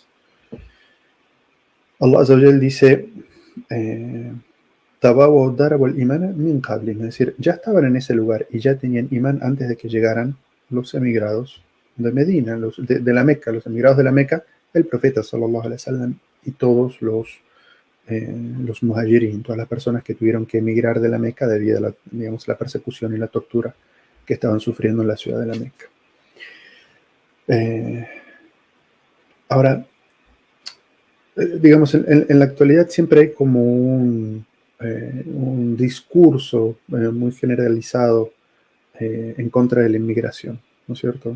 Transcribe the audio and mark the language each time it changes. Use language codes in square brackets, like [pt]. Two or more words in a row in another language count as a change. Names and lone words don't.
[ar] الله عز وجل [es] dice, [ar] تبوؤوا الدار والإيمان من قبلهم, [es] es decir, ya estaban en ese lugar y ya tenían imán antes de que llegaran los emigrados de Medina, de la Meca, los emigrados de la Meca, el profeta [ar] صلى الله عليه وسلم [es] y todos los muhajirin, todas las personas que tuvieron que emigrar de la Meca debido a la, digamos, la persecución y la tortura que estaban sufriendo en la ciudad de la Meca. Ahora, digamos, en la actualidad siempre hay como un discurso muy generalizado en contra de la inmigración, ¿no es cierto?